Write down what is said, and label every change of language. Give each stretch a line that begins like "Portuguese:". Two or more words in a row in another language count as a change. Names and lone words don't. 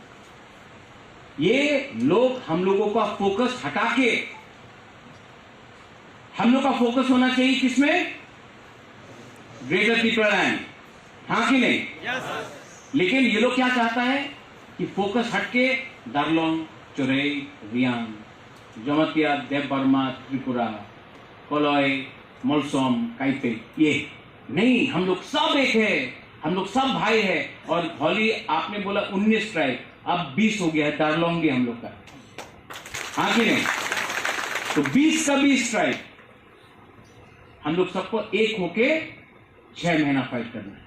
Hindi: ये लोग हम लोगों का फोकस हटा के हम लोग का फोकस होना चाहिए किसमें? ग्रेटर टिप्रालैंड, हाँ कि नहीं? लेकिन ये लोग क्या चाहता है कि फोकस हटके दार्लोंग, चोरई, रियांग, जमतिया, देवबर्मा, त्रिपुरा, कोलोय, मोलसोम, काइपे, ये नहीं, हम लोग सब एक है, हम लोग सब भाई है। और होली आपने बोला 19 ट्राइब, अब 20 हो गया है, दार्लोंग भी हम लोग का, हाँ कि नहीं? तो 20 का 20 ट्राइब, हम लोग सबको एक होके 6 महीना फाइट करना है।